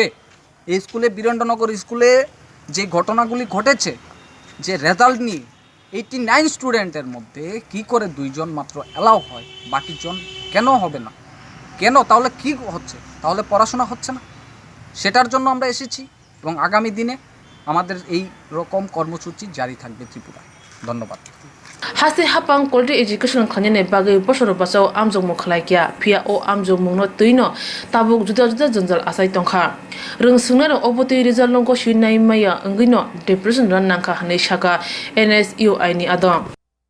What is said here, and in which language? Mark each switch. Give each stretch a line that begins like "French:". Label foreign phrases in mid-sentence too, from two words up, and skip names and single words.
Bangla: এই স্কুলে বীরেন্দ্রনগর স্কুলে যে ঘটনাগুলি ঘটেছে, যে রেজাল্ট নিয়ে 89 স্টুডেন্টের মধ্যে কি করে 2 জন মাত্র অ্যালাউ হয়, বাকি জন কেন হবে না, কেন, তাহলে কি হচ্ছে, তাহলে পড়াশোনা হচ্ছে না, সেটার জন্য আমরা এসেছি এবং আগামী দিনে আমাদের এই রকম কর্মসূচি জারি থাকবে ত্রিপুরা। ধন্যবাদ।
Kok Borok: Hasi hapang
English: quality education
Kok Borok: khanine bagai Bosor Bachao Examo khlaikia phia o Examo no tuino tabuk juda janjal asai tongkha rungsungna oboti result no go shinai maya ngino depression ran nangkha hani shaka NSUI ni adong